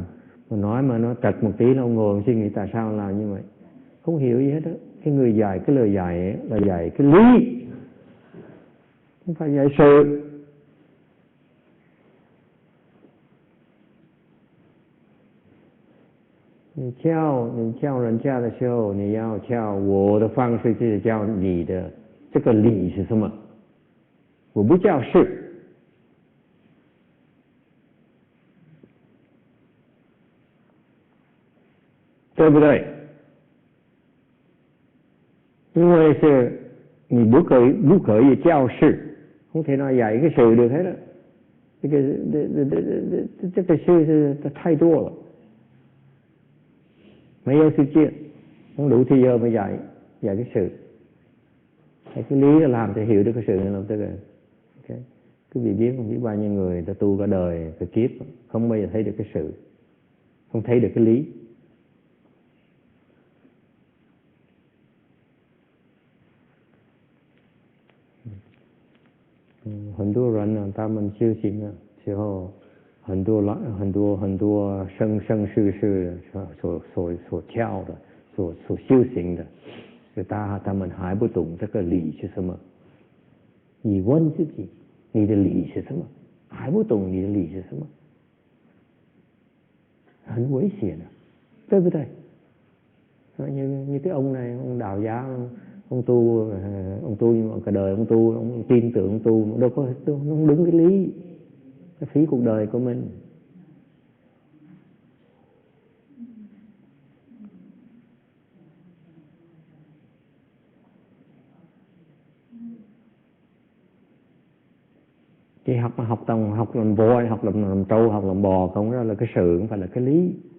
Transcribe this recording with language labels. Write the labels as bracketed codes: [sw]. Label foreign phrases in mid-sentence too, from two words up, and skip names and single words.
[vi] Mà nói mà nó trật một tí là ông ngồi suy nghĩ tại sao làm như vậy. Không hiểu gì hết á. Cái người dạy cái lời dạy ấy, là dạy cái lý, không phải dạy sự. [zh] 你教人家的时候，你要教我的方式就是教你的。这个理是什么？我不叫事，对不对？因为是你不可以叫事， [vi] không thể nào dạy cái sự được hết á. [zh] 这个这个事是太多了，没有时间， [vi] không đủ thời giờ mà dạy cái sự. Cái lý là làm cho hiểu được cái sự này, làm cho cái okay. Quý vị biết không, biết bao nhiêu người ta tu cả đời cả kiếp không bao giờ thấy được cái sự, không thấy được cái lý. [zh] 很多人呢，他们修行的时候，很多生世所跳的，所修行的，他们还不懂这个理是什么。你问自己，你的理是什么？还不懂你的理是什么？很危险的，对不对？ [vi] như cái ông này, ông đạo giáo, ông tu nhưng mà cả đời ông tu, ông tin tưởng ông tu, đâu có không đúng cái lý, cái phí cuộc đời của mình. Chỉ học làm voi, học làm trâu, học làm bò không, đó là cái sự, không phải là cái lý.